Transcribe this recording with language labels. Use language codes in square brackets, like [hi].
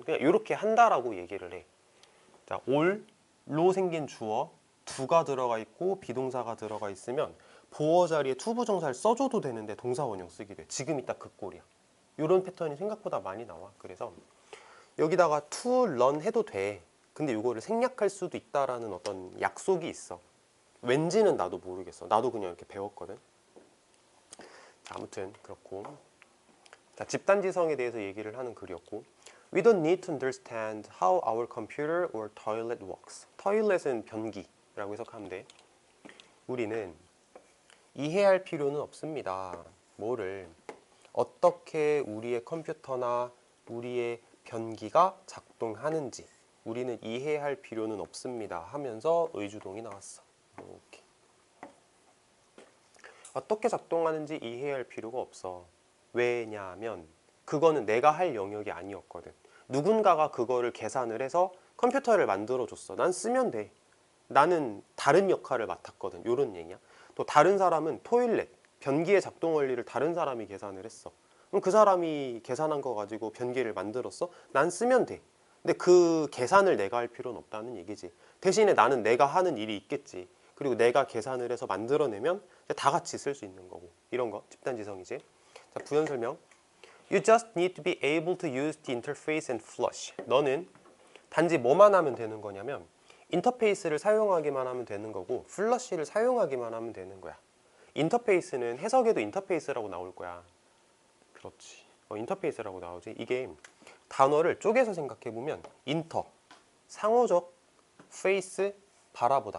[ko] 그냥 이렇게 한다라고 얘기를 해. 자, all로 생긴 주어 두가 들어가 있고 비동사가 들어가 있으면 보어 자리에 투부정사를 써줘도 되는데 동사 원형 쓰게 돼. 지금이 딱 그 꼴이야. 이런 패턴이 생각보다 많이 나와. 그래서 여기다가 to run 해도 돼. 근데 이거를 생략할 수도 있다라는 어떤 약속이 있어. 왠지는 나도 모르겠어. 나도 그냥 이렇게 배웠거든. 자, 아무튼 그렇고. 자, 집단지성에 대해서 얘기를 하는 글이었고, [en] We don't need to understand how our computer or toilet works. [ko] toilet은 변기라고 해석하면 돼. 우리는 이해할 필요는 없습니다. 뭐를? 어떻게 우리의 컴퓨터나 우리의 변기가 작동하는지 우리는 이해할 필요는 없습니다 하면서 의주동이 나왔어. 이렇게. 어떻게 작동하는지 이해할 필요가 없어. 왜냐하면 그거는 내가 할 영역이 아니었거든. 누군가가 그거를 계산을 해서 컴퓨터를 만들어줬어. 난 쓰면 돼. 나는 다른 역할을 맡았거든. 이런 얘기야. 또 다른 사람은 토일렛, 변기의 작동 원리를 다른 사람이 계산을 했어. 그럼 그 사람이 계산한 거 가지고 변기를 만들었어? 난 쓰면 돼. 근데 그 계산을 내가 할 필요는 없다는 얘기지. 대신에 나는 내가 하는 일이 있겠지. 그리고 내가 계산을 해서 만들어내면 다 같이 쓸 수 있는 거고. 이런 거 집단지성이지. 자, 부연 설명. [en] You just need to be able to use the interface and flush. [ko] 너는 단지 뭐만 하면 되는 거냐면 인터페이스를 사용하기만 하면 되는 거고 플러시를 사용하기만 하면 되는 거야. 인터페이스는 해석에도 인터페이스라고 나올 거야. 그렇지. 인터페이스라고 나오지. 이게 단어를 쪼개서 생각해보면 인터, 상호적, 페이스, 바라보다.